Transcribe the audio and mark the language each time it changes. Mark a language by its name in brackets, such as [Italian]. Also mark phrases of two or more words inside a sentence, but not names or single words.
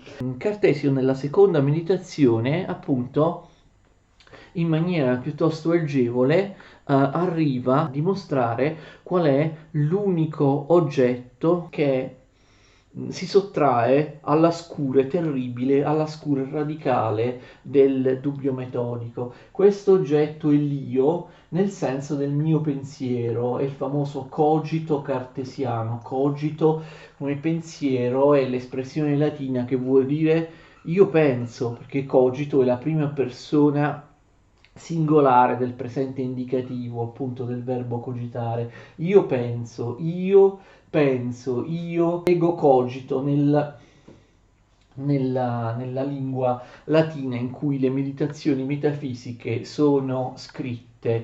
[Italian] Cartesio nella seconda meditazione, appunto, in maniera piuttosto agevole arriva a dimostrare qual è l'unico oggetto che si sottrae alla scure terribile, alla scure radicale del dubbio metodico. Questo oggetto è l'io nel senso del mio pensiero, è il famoso cogito cartesiano. Cogito come pensiero è l'espressione latina che vuol dire io penso, perché cogito è la prima persona singolare del presente indicativo, appunto del verbo cogitare. Io [Latin] ego cogito [Italian] nella lingua latina in cui le meditazioni metafisiche sono scritte.